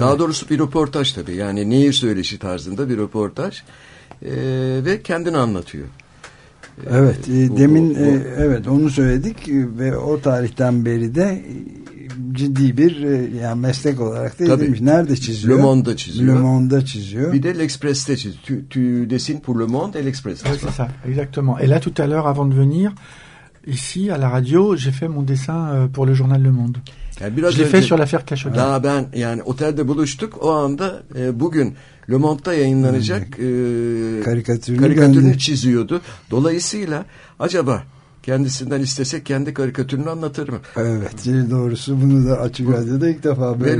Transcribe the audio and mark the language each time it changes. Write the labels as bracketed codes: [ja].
[tr] Daha doğrusu bir röportaj tabii. Yani nehir söyleşi tarzında bir röportaj. Ve kendini anlatıyor. Evet. Evet onu söyledik ve o tarihten beri de ciddi bir yani meslek olarak da tabii. Nerede çiziyor? Le Monde'da çiziyor. Le Monde'da çiziyor. Bir de L'Express'te çiziyor. [fr] Tu dessines pour Le Monde et L'Express. [tr] Evet, [fr] c'est ça. Exactement. Et là, tout à l'heure, avant de venir, ici, à la radio, j'ai fait mon dessin pour le journal Le Monde. [tr] Yani [fr] je l'ai fait sur l'affaire Khashoggi. [tr] Daha ben, yani otelde buluştuk, o anda bugün Le Monde'da yayınlanacak karikatürünü çiziyordu. Dolayısıyla, acaba kendisinden istesek kendi karikatürünü anlatır mı? Evet, doğrusu bunu da açık radyoda ilk defa böyle